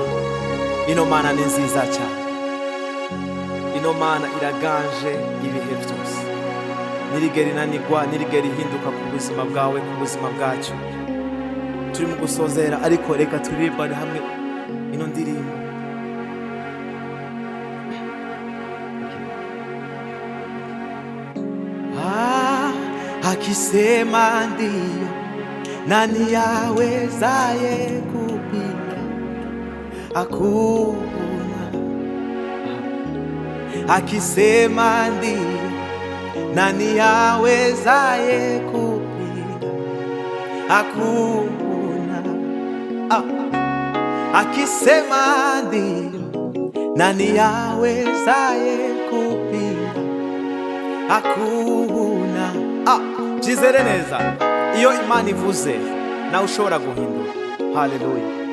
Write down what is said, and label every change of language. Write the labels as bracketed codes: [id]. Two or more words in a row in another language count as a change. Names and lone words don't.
[rw] Ino Mana ni nziza cyane, ino Mana iraganje ibihe byose, nirigera inanigwa, nirigera ihinduka ku buzima bwawe, ku buzima bwacu. Turi mu gusozera, ariko reka turirimbane hamwe ino ndirimbo. [sw] Akisema ndiyo, nani yawezaye kupinga? Hakuna. Akisema ndiyo, nani yawezaye kupinga? Hakuna. Akisema ndiyo, nani yawezaye kupinga? Hakuna. [rw] Jizere neza, iyo Imana ivuze nawe ushobora guhindura. Haleluya.